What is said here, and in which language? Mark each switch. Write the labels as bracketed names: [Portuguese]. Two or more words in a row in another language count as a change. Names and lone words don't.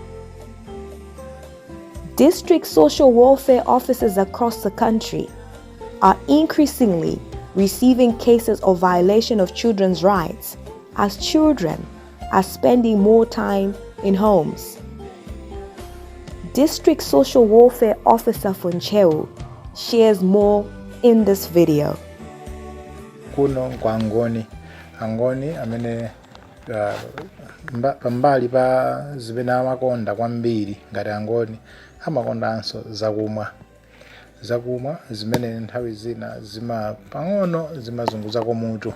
[English] District social welfare officers across the country are increasingly receiving cases of violation of children's rights as children are spending more time in homes. District social welfare officer Funchewu shares more in this video. [Nyanja] Kuno kwa angoni amene pambali pa zimene amakonda kwambiri ngati angoni amakondanso zakumwa zimene nthawi zina zima pang'ono zimazunguza mutu.